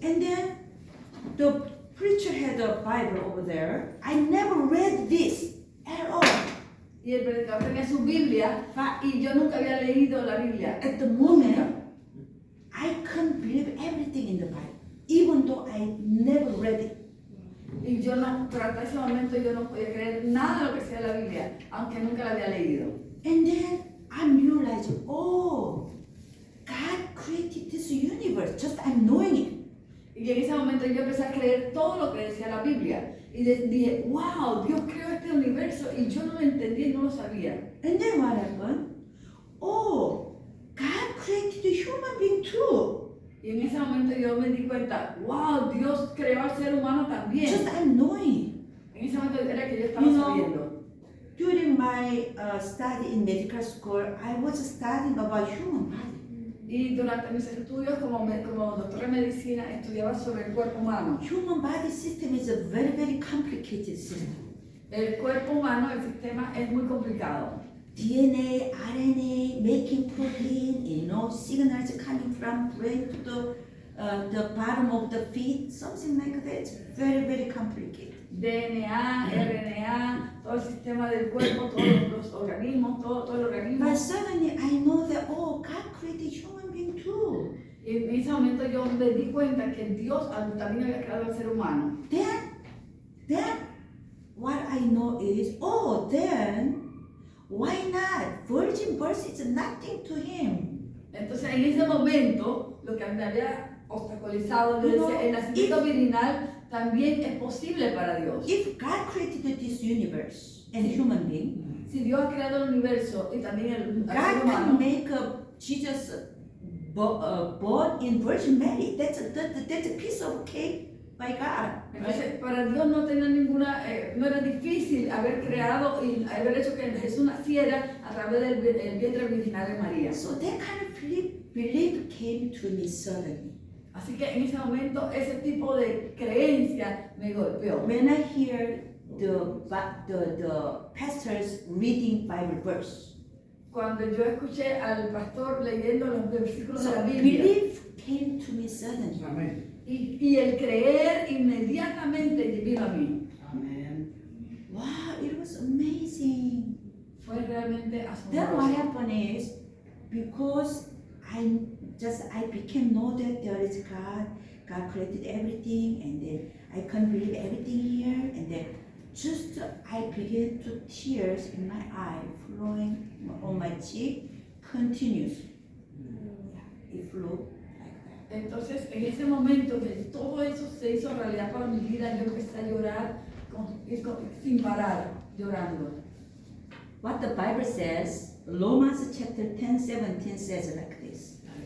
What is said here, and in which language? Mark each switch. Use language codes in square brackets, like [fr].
[en] And then the preacher had a Bible over there. I never read this at all. [es] Y el predicador tenía su Biblia y yo nunca había leído la Biblia. [en] At the moment, I couldn't believe everything in the Bible, even though I never read it. [es] Y yo no, pero hasta ese momento yo no podía creer nada de lo que decía la Biblia, aunque nunca la había leído. [en] And then I'm realizing, oh, God created this universe, just I'm knowing it. [es] Y en ese momento yo empecé a creer todo lo que decía la Biblia. Y dije, wow, Dios creó este universo y yo no lo entendía y no lo sabía. [en] And then what happened? Oh, God created a human being too. [es] Y en ese momento yo me di cuenta, wow, Dios creó al ser humano también. [en] Just I'm knowing. [es] En ese momento era que yo estaba [en] You know, [es] sabiendo. [en] During my study in medical school, I was studying about human body. [es] Y durante mis estudios como doctor de medicina estudiaba sobre el cuerpo humano. [en] Human body system is a very, very complicated system. [es] El cuerpo humano, el sistema es muy complicado. [en] DNA, RNA, making protein, signals coming from brain to the bottom of the feet, something like that. It's very, very complicated. [es] DNA, RNA, todo el sistema del cuerpo, todos los organismos, todo el organismo. [en] But suddenly I know that, oh, God created human being too. [es] Y en ese momento yo me di cuenta que Dios también había creado al ser humano. [en] Then what I know is, oh, then why not? Virgin birth is nothing to him. [es] Entonces en ese momento lo que me había obstaculizado, yo decía, el nacimiento virginal también es posible para Dios. [en] If God created this universe and human being, [es] Si Dios ha creado el universo y también el ser [en] God can [es] humano, [en] make Jesus born in Virgin Mary. That's a piece of cake by God. [es] entonces para Dios no tenía ninguna, no era difícil haber creado y haber hecho que Jesús naciera a través del vientre virginal de María. [en] So that kind of belief came to me suddenly. [es] Así que en ese momento ese tipo de creencia me golpeó. [en] When I hear the pastors reading Bible verse, [es] Cuando yo escuché al pastor leyendo los versículos de [en] so [es] la Biblia [en] belief came to me suddenly. [es] Amén. y el creer inmediatamente vino a mí. Amén. [en] Wow, it was amazing. [es] Fue realmente [en] Then what [es] asombroso. [en] happened is, because I became know that there is God created everything, and then I can't believe everything here, and then just I began to tears in my eye flowing on my cheek, continuous. Yeah, it flowed like that. [es] Entonces, en ese momento que todo eso se hizo realidad para mi vida, yo empecé a llorar sin parar, llorando. [en] What the Bible says, Romans chapter 10:17 says like this.